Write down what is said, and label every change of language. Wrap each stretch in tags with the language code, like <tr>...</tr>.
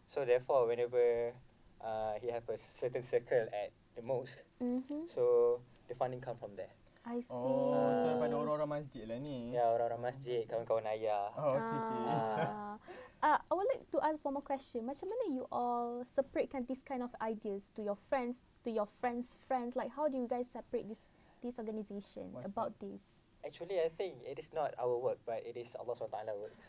<en>So therefore, whenever he have a certain circle at the most, so the funding come from there. I see.</en> <ms>Oh, so daripada orang-orang masjid lah ni. Ya, orang-orang masjid, kawan-kawan ayah.</ms> <en>Oh, okay. I would like to ask one more question.</en> <ms>Macam mana</ms> <en>you all separatekan this kind of ideas to your friends, friends? Like how do you guys separate this organisation What's about this? Actually, I think it is not our work, but it is Allah SWT works.</en>